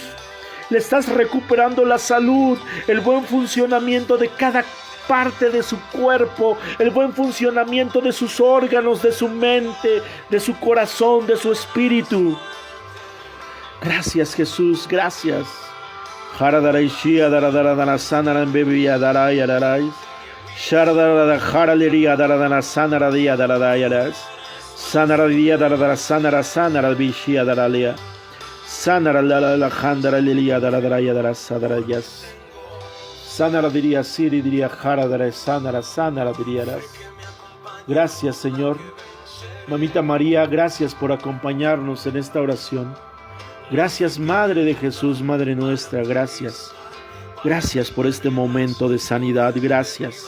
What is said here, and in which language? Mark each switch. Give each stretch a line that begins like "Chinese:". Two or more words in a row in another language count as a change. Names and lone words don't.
Spanish: Le estás recuperando la salud, el buen funcionamiento de cada parte de su cuerpo, el buen funcionamiento de sus órganos, de su mente, de su corazón, de su espíritu. Gracias, Jesús, gracias. Haradaraishia daradara sanaran bebia darai darai. Sharadara haraleria daradana sanaradia daradayaras. Sanaradia daradara sanara sanara bishia daralea. Sanara la handara lilia daraya dara sadarayas. Sanara diría siri diría jaradara sanara dirías. Gracias, Señor. Mamita María, gracias por acompañarnos en esta oración. Gracias, Madre de Jesús, Madre nuestra, gracias. Gracias por este momento de sanidad, gracias.